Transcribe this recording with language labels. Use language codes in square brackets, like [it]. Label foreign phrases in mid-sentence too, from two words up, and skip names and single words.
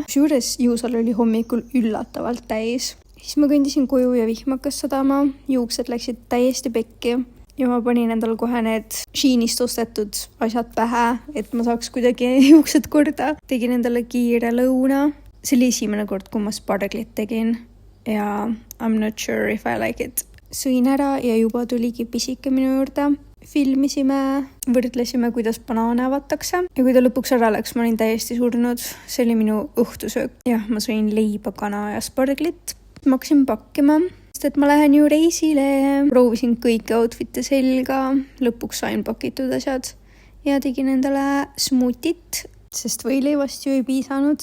[et] Kusjuures jõusaal oli hommikul üllatavalt täis. Siis ma kõndisin koju ja vihm hakkas sadama. Juuksed läksid täiesti pekki. Ja ma panin endal kohe need Sheinist ostetud asjad pähe, et ma saaks kuidagi juuksed korda. Tegin endale kiire lõuna. See oli esimene kord, kui ma sparglit tegin. [en] Ja I'm not sure if I like it. [et] Sõin ära ja juba tuligi pisike minu juurde. Filmisime, võrdlesime, kuidas banaane avatakse. Ja kui ta lõpuks ära läks, ma olin täiesti surnud. See oli minu õhtusöök. Jah, ma sõin leiba, kana ja sparglit. Ma hakkasin pakkima. Et ma lähen ju reisile, proovisin kõiki outfit'e selga, lõpuks sain pakitud asjad ja tegin endale smuutit, sest võileivast ju ei piisanud.